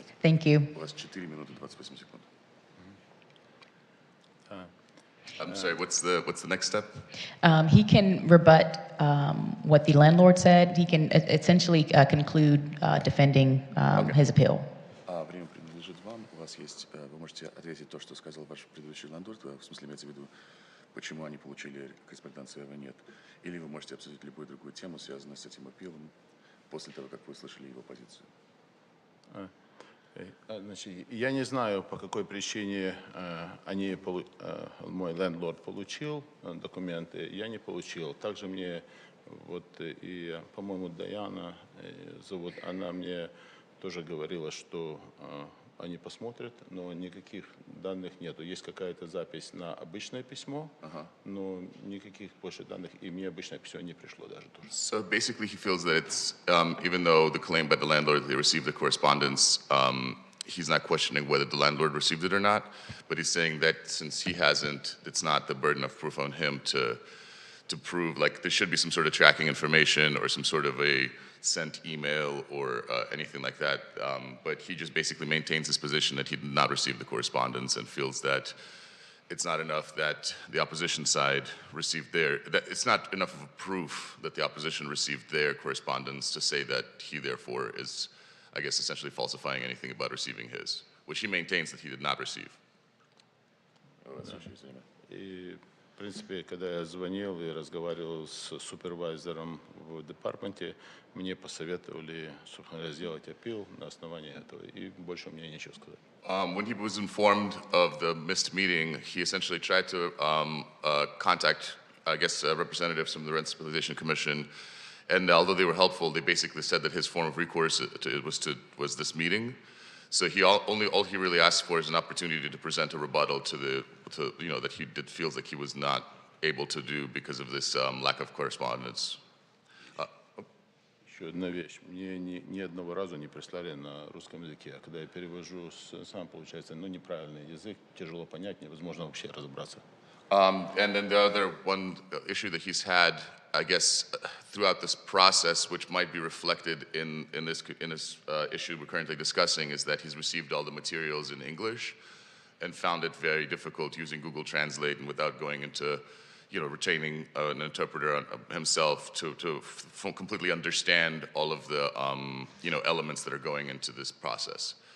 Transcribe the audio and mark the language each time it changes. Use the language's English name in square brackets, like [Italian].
[English] Thank you. [Russian] У вас 4 минуты 28 секунд. [English] I'm sorry, what's the next step? He can rebut what the landlord said. He can essentially conclude defending his appeal. [Russian] Время принадлежит вам. У вас есть, вы можете ответить то, что сказал ваш предыдущий лендлорд, в смысле имеется в виду, почему они получили корреспонденцию, а вы нет. Или вы можете обсудить любую другую тему, связанную с этим апеллом, после того, как вы услышали его позицию. Значит, я не знаю, по какой причине мой лендлорд получил документы, я не получил. Также мне, и, по-моему, Даяна зовут, она мне тоже говорила, что они посмотрят, но никаких данных нету. Есть какая-то запись на обычное письмо, но никаких больше данных, и мне обычное письмо не пришло даже тоже. [English] So basically he feels that it's, even though the claim by the landlord, they received the correspondence, he's not questioning whether the landlord received it or not, but he's saying that since he hasn't, it's not the burden of proof on him to prove, like there should be some sort of tracking information or some sort of a sent email or anything like that. But he just basically maintains his position that he did not receive the correspondence and feels that it's not enough that the opposition side received that it's not enough of a proof that the opposition received their correspondence to say that he therefore is, I guess, essentially falsifying anything about receiving his. which he maintains that he did not receive. [Russian] И, в принципе, когда я звонил и разговаривал с супервайзером в департаменте, мне посоветовали, собственно говоря, сделать аппил на основании этого, и больше у меня нечего сказать. [English] When he was informed of the missed meeting, he essentially tried to contact, I guess, representatives from the Rent Stabilization Commission, and although they were helpful, they basically said that his form of recourse was this meeting. So all he really asked for is an opportunity to present a rebuttal that he feels like he was not able to do because of this lack of correspondence. [Russian] Еще одна вещь. Мне ни одного разу не прислали на русском языке. А когда я перевожу сам, получается, неправильный язык, тяжело понять, невозможно вообще разобраться. [English] And then the other one issue that he's had, I guess, throughout this process, which might be reflected in this issue we're currently discussing, is that he's received all the materials in English and found it very difficult using Google Translate and without going into, retaining an interpreter himself to completely understand all of the, elements that are going into this process.